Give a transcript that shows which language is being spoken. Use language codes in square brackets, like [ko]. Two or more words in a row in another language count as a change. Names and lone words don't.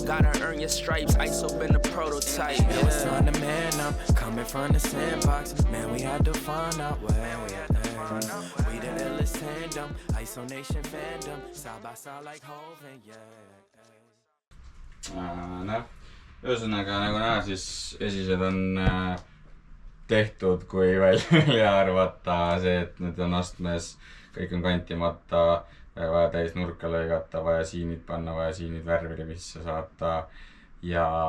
[en] Gotta earn your stripes, ISO been the prototype. It was time to man up, coming from the sandbox. Man, we had to find out where we at. We the illest tandem, ISO Nation fandom, side by side like Hov and yeah. [et] Ühesõnaga, nagu näha, siis esised on tehtud, kui välja arvata see, et need on astmes, kõik on kantimata. vaja täis nurka lõigata, vaja siinid panna, vaja siinid värvimisse saata ja...